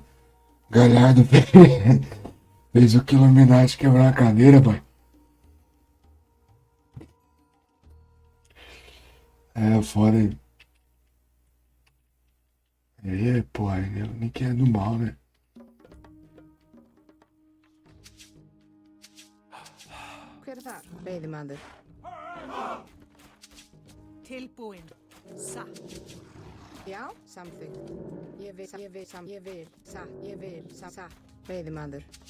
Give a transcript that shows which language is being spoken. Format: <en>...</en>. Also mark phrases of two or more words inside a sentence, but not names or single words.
<pt>Galhardo fez o Illuminati quebrar a cadeira, pai. É, fora aí. É, porra, ele nem quer do mal, né?</pt> <is>Hver er þar? Veiðimaður. Tilbúin. Satt. Já, samþykkt. Ég vil, satt, satt. Veiðimaður.</is>